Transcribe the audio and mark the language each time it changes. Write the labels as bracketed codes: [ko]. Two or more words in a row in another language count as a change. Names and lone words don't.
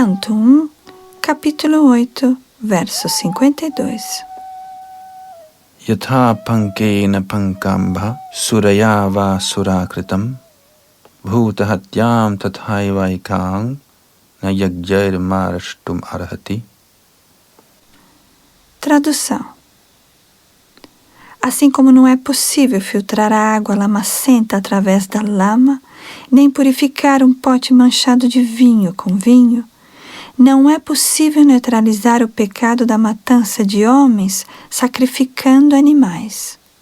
[pt] Canto 1, capítulo 8, verso 52. [sa] Yatha pankena pankambha surayava surakritam bhuta hatyam tathaivaikang na yagjair marashtum arhati. [pt] Tradução. Assim como não é possível filtrar a água lamacenta através da lama, nem purificar um pote manchado de vinho com vinho, não é possível neutralizar o pecado da matança de homens sacrificando animais.